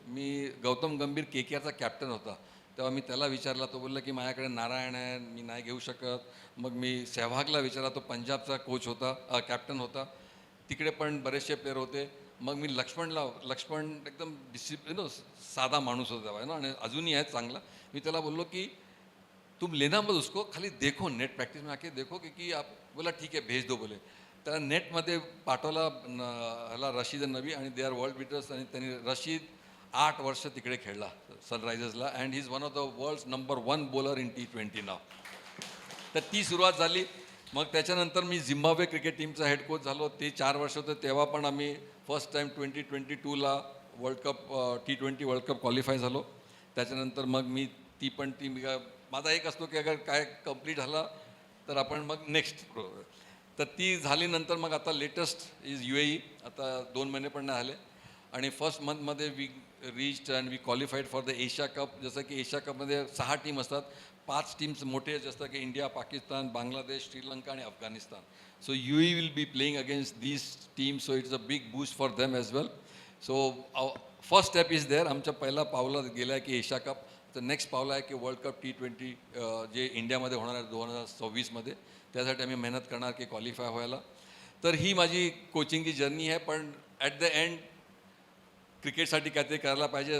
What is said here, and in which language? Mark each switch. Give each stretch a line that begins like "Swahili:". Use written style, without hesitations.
Marathi: मी गौतम गंभीर KKRचा कॅप्टन होता, तेव्हा मी त्याला विचारला. तो बोलला की माझ्याकडे नारायण आहे, मी नाही घेऊ शकत. मग मी सहवागला विचारला, तो पंजाबचा कोच होता, कॅप्टन होता, तिकडे पण बरेचसे प्लेयर होते. मग मी लक्ष्मण एकदम साधा माणूस होता तेव्हा आणि अजूनही आहे चांगला. मी त्याला बोललो की
Hindi: तुम लेना मत उसको, खाली देखो नेट प्रॅक्टिस में आके देखो की आप.
Marathi: बोला ठीक आहे
Hindi: भेज दो बोले.
Marathi: त्याला नेटमध्ये पाठवला ह्याला रशीद नबी, आणि
English: They are world beaters.
Marathi: आणि त्यांनी रशीद 8 वर्ष तिकडे खेळला सनरायझर्सला,
English: and he is one of the world's number 1 bowler in T20
Marathi: नाव. तर ती सुरुवात झाली. मग त्याच्यानंतर मी झिम्बाब्वे क्रिकेट टीमचा हेड कोच झालो. ते 4 वर्ष होते. तेव्हा पण आम्ही first time 2022ला world cup T20 world cup qualify झालो. त्याच्यानंतर मग मी ती पण टीम, माझा एक असतो की अगर काय कंप्लीट झाला तर आपण मग नेक्स्ट. तर ती झाली. नंतर मग आता लेटेस्ट इज UAE. आता 2 महिने पण नाही झाले.
English: आणि फर्स्ट मंथमध्ये we reached and we qualified for the Asia cup.
Marathi: जसं की एशिया कपमध्ये 6 टीम असतात. 5 टीम्स मोठे जसं की इंडिया, पाकिस्तान, बांगलादेश, श्रीलंका आणि Afghanistan.
English: So UAE will be playing against these teams. So it's a big boost for them as well. So first step is there.
Marathi: आमच्या पहिला पावला गेला आहे की एशिया कप. तर नेक्स्ट पावला आहे की वर्ल्ड कप T20 जे इंडियामध्ये होणार आहे 2026मध्ये. त्यासाठी आम्ही मेहनत करणार की क्वालिफाय व्हायला. तर ही माझी कोचिंगची जर्नी आहे. पण
English: at the end
Marathi: क्रिकेटसाठी काहीतरी करायला पाहिजे.